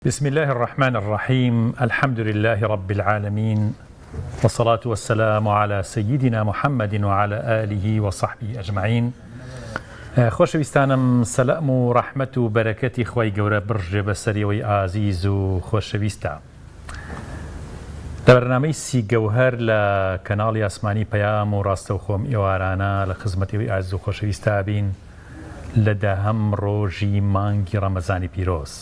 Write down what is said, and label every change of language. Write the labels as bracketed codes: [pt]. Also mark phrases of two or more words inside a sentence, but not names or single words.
[ar] بسم الله الرحمن الرحيم. الحمد لله رب العالمين، والصلاة والسلام على سيدنا محمد وعلى آله وصحبه أجمعين. [ckb] خۆشەویستانم، سەلام و ڕەحمەت و بەرەکەتی خوای گەورە بڕژێ بەسەریەوەی ئازیز و خۆشەویستە. لە بەرنامەی سی گەوهەر لە کەناڵی ئاسمانی پەیام و ڕاستەوخۆم ئێوارانە لە خزمەتەوەی ئازیز و خۆشەویستە بین لە داهەم ڕۆژی مانگی ڕەمەزانی پیرۆز.